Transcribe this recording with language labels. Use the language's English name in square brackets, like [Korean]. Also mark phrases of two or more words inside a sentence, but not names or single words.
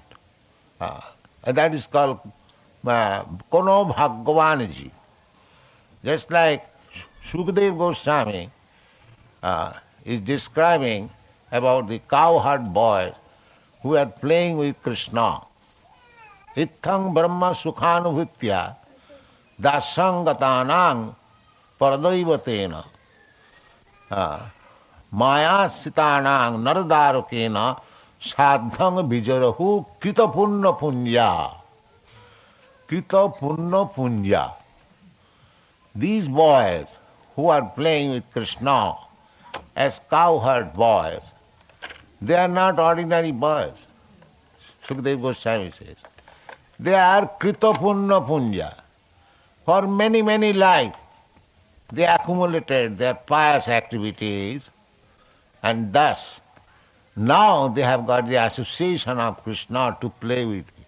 [English] That is called [Bangla] kono bhagavanaji. [English] Just like Sukadeva Goswami is describing about the cowherd boys who are playing with Krishna. [Sanskrit] Ithang brahma sukhanubhutya dasangatanang paradaivatena mayasitanang naradarukena sadhang vijarahu kritapunna punya. Kritapunna punya. [English] These boys who are playing with Krishna as cowherd boys, they are not ordinary boys. Sukadeva Goswami says. They are [Sanskrit] kritapunna punya. [English] For many, many lives, they accumulated their pious activities, and thus now they have got the association of Krishna to play with him.